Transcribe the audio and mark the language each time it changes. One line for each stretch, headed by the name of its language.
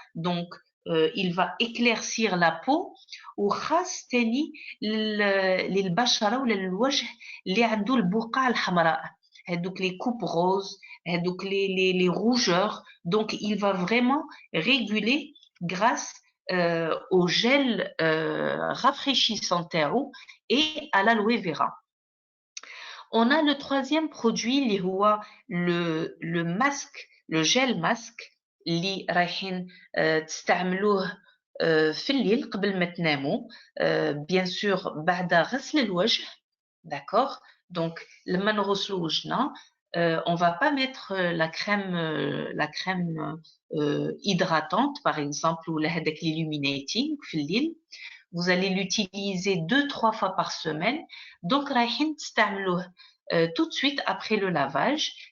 French: Donc il va éclaircir la peau
Arabic: وخاص تاني للبشرة ولا للوجه اللي عنده البقع الحمراء،
French: هذوك les coupes roses، هذوك les rougeurs. Donc il va vraiment réguler grâce au gel rafraîchissant
Arabic: تاعو
French: et à l'aloe vera. On a le troisième produit اللي هو le masque، le gel masque
Arabic: اللي رايحين تستعملوه في الليل قبل ما تناموا
French: bien sûr
Arabic: بعد غسل الوجه.
French: D'accord? Donc
Arabic: لما نغسلوا وجهنا
French: on va pas mettre la crème hydratante par exemple ou هذاك l'illuminating
Arabic: في الليل.
French: Vous allez l'utiliser 2-3 fois par semaine. Donc
Arabic: رايحين تستعملوه
French: tout de suite après le lavage.